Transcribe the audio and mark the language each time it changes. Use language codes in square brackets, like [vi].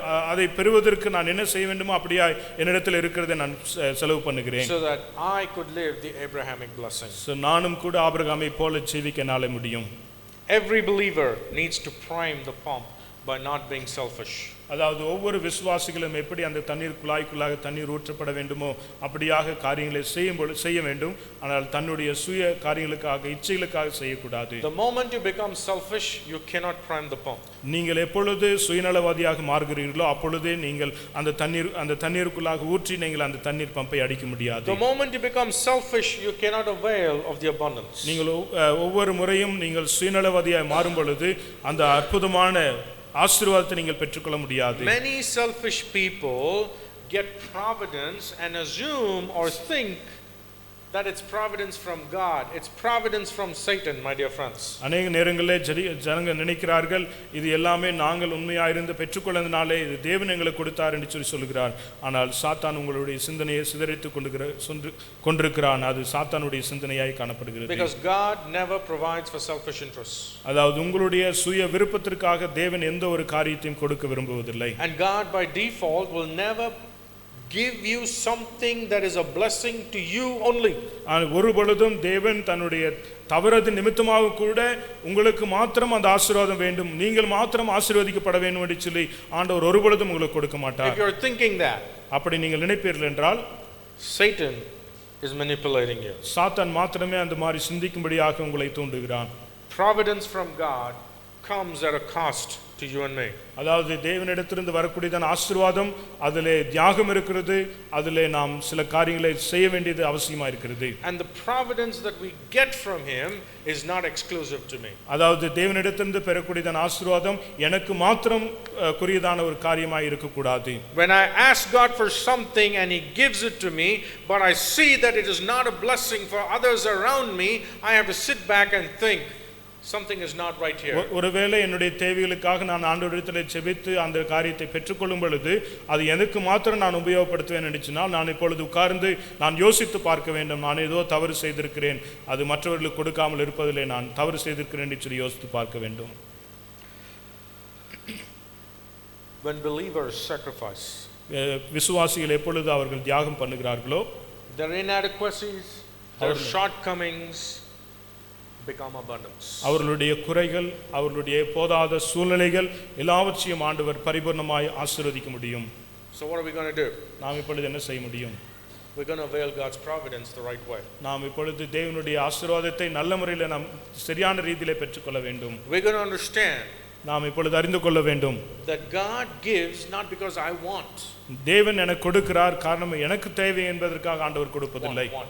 [ta] அதை பெறுவதற்கு நான் என்ன செய்ய வேண்டுமோ அப்படியே என்னிடத்தில் இருக்கிறதை நான் செலவு பண்ணுகிறேன். [en] So that I could live the Abrahamic blessing. [ta] நானும் கூட ஆபிரகாமை போல ஜீவிக்க நாள முடியும். [en] Every believer needs to prime the pump by not being selfish. [ta] அதாவது ஒவ்வொரு விசுவாசிகளும் எப்படி அந்த தண்ணீர் குழாய்க்குள்ளாக தண்ணீர் ஊற்றப்பட வேண்டுமோ அப்படியாக காரியங்களை செய்ய வேண்டும். ஆனால் தன்னுடைய சுய காரியங்களுக்காக இச்சைகளுக்காக செய்யக்கூடாது. [en] The moment you become selfish, you cannot prime the pump. [ta] நீங்கள் எப்பொழுது சுயநலவாதியாக மாறுகிறீர்களோ அப்பொழுதே நீங்கள் அந்த தண்ணீருக்குள்ளாக ஊற்றி நீங்கள் அந்த தண்ணீர் பம்பை அடிக்க முடியாது. [en] The moment you become selfish, you cannot avail of the abundance. [ta] நீங்கள் ஒவ்வொரு முறையும் நீங்கள் சுயநலவாதியாக மாறும் பொழுது அந்த அற்புதமான ஆசீர்வாதத்தை நீங்கள் பெற்றுக்கொள்ள முடியாது. [en] Many selfish people get providence and assume or think that it's providence from God. It's providence from Satan, my dear friends. [ta] அநேக நேரங்களில் ஜனங்க நினைக்கிறார்கள் இது எல்லாமே நாங்கள் உண்மையாயிருந்து பெற்றுக்கொண்டதினாலே இது தேவன் எங்களுக்கு கொடுத்தார் என்று சொல்கிறார். ஆனால் சாத்தான் உங்களுடைய சிந்தனையை சிதறித்துக் கொண்டிருக்கிறான். அது சாத்தானுடைய சிந்தனையாய் காணப்படுகிறது. [en] Because God never provides for selfish interests. [ta] அதாவது உங்களுடைய சுய விருப்பத்திற்காக தேவன் எந்த ஒரு காரியத்தையும் கொடுக்க விரும்புவதில்லை. [en] And God by default will never give you something that is a blessing to you only. [ta] ஒரு பொழுதும் தேவன் தன்னுடைய தவறது நிமித்தமாக கூட உங்களுக்கு மாத்திரம் அந்த ஆசீர்வாதம் வேண்டும், நீங்கள் மாத்திரம் ஆசீர்வதிக்கப்பட வேண்டும் என்று சொல்லி ஆண்டவர் ஒரு பொழுதும் உங்களுக்கு கொடுக்க மாட்டார். [en] If you are thinking that, [ta] அப்படி நீங்கள் நினைப்பீர்கள் என்றால் [en] Satan is manipulating you. [ta] சாத்தான் மாத்திரமே அந்த மாதிரி சிந்திக்கும்படியாக உங்களை தூண்டுகிறான். [en] Providence from God comes at a cost to you and me. [ta] அதாவது தேவனிடத்திலிருந்து வரக்கூடியதான ஆசீர்வாதம் அதிலே தியாகம் இருக்கிறது, அதிலே நாம் சில காரியங்களை செய்ய வேண்டியது அவசியமா இருக்கிறது. [en] And the providence that we get from him is not exclusive to me. [ta] அதாவது தேவனிடத்திலிருந்து பெறக்கூடியதான ஆசீர்வாதம் எனக்கு மாத்திரம் குறியதான ஒரு காரியமாய் இருக்க கூடாது. [en] When I ask God for something and he gives it to me, but I see that it is not a blessing for others around me, I have to sit back and think something is not right here. [ta] ஒருவேளை என்னுடைய தேவைகளுக்காக நான் ஆண்டவரிடத்தில் ஜெபித்து அந்த காரியத்தை பெற்றுக்கொள்ளும் பொழுது அது எனக்கு மாத்திரம் நான் உபயோகப்படுத்துவேன் நினைச்சினால் நான் இப்பொழுது உட்கார்ந்து நான் யோசித்து பார்க்க வேண்டும், நான் ஏதோ தவறு செய்திருக்கிறேன், அது மற்றவர்களுக்கு கொடுக்காமல் இருப்பதிலே நான் தவறு செய்திருக்கிறேன் என்று சொல்லி யோசித்து பார்க்க வேண்டும். [en] When believers sacrifice, [ta] விசுவாசிகள் எப்பொழுது அவர்கள் தியாகம் பண்ணுகிறார்களோ [en] their inadequacies, their shortcomings become abundance. [ta] அவர்களுடைய குறைகள், அவர்களுடைய போதாத சூழ்நிலைகள் எல்லாவற்றையும் ஆண்டவர் பரிபூர்ணமாய் ஆசீர்வதிக்க முடியும். [en] So what are we going to do? [ta] நாம் இப்பொழுது என்ன செய்ய முடியும்? [en] We're going to avail God's providence the right way. [ta] நாம் இப்பொழுது தேவனுடைய ஆசீர்வாதத்தை நல்ல முறையில் நாம் சரியான ரீதியிலே பெற்றுக்கொள்ள வேண்டும். [en] We're going to understand [ta] நாம் இப்பொழுது அறிந்து கொள்ள வேண்டும் [en] that God gives not because I want. [ta] தேவன் எனக்கு கொடுக்கிறார் காரணம் எனக்கு தேவை என்பதற்காக ஆண்டவர் கொடுப்பதில்லை.